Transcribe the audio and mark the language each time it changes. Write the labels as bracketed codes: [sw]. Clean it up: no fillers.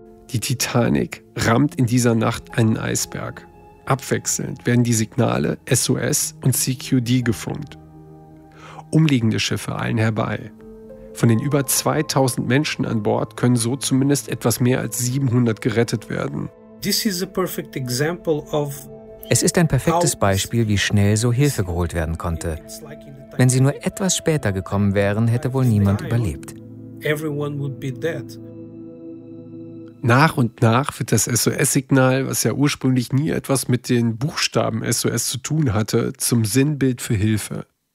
[de] Die Titanic rammt in dieser Nacht einen Eisberg. Abwechselnd werden die Signale SOS und CQD gefunkt. Umliegende Schiffe eilen herbei. Von den über 2000 Menschen an Bord können so zumindest etwas mehr als 700 gerettet werden. [en] This is a perfect example of. [de] Es ist ein perfektes Beispiel, wie schnell so Hilfe geholt werden konnte. Wenn sie nur etwas später gekommen wären, hätte wohl niemand überlebt. [en] Everyone would be dead. [de] Nach und nach wird das SOS-Signal, was ja ursprünglich nie etwas mit den Buchstaben SOS zu tun hatte, zum Sinnbild für Hilfe.